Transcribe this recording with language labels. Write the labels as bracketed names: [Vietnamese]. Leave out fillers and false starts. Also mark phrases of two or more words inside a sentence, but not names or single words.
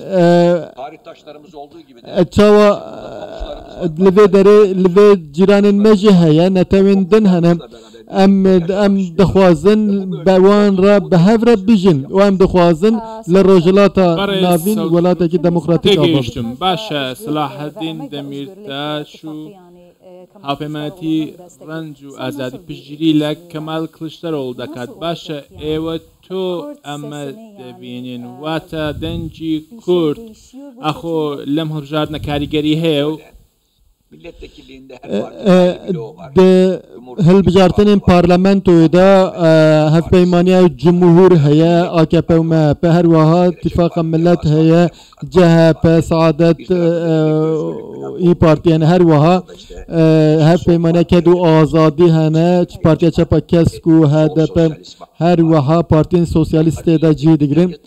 [Kurdish] çawa li vê derê li vê cîranên me jî heye netewên din hene em dixwazin be wan re bi hev re bijin û em dixwazin li rojhilata navîn welatekî demokratîk [Central Kurdish] تێگەیشتم باشە سلاحەدین دەمیرتاش و هاوپەیمانەتی ڕەنج و ئازادی پشتگیری لە کەمال کلیچدارۆغڵ دەکات باشە ئێوە تۆ ئەمە دەبینین واتە دەنگی کورد ئەخۆ لەم هەڵبژاردنە کاریگەری هەیە و [Kurdish] hilbijartinên parlamentoyê de hevpeymaniya cumhur heye AKP û MHP her wiha Tîfaqa Millet heye CHP Saadet İYİ Parti yani her wiha hevpeymaniya Ked û Azadî hene Partiya Çapa Kesk û HDP her wiha partiyên sosyalîstê de cih digirin